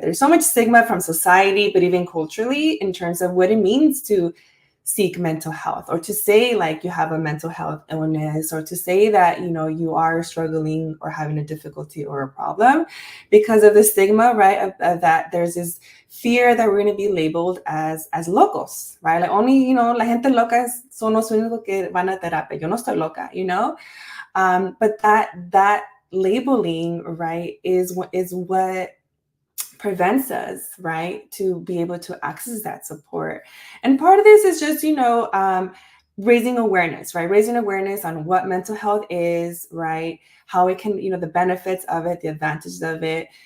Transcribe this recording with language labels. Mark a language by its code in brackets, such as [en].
[en] There's so much stigma from society, but even culturally in terms of what it means to seek mental health, or to say like you have a mental health illness, or to say that, you are struggling or having a difficulty or a problem because of the stigma, right, of that there's this fear that we're going to be labeled as locos, right? [es] Like only, la gente loca son los únicos que van a terapia. [en] Yo no estoy loca, but that labeling, right, is what prevents us, right, to be able to access that support. And part of this is just, raising awareness, right? Raising awareness on what mental health is, right? How it can, the benefits of it, the advantages of it.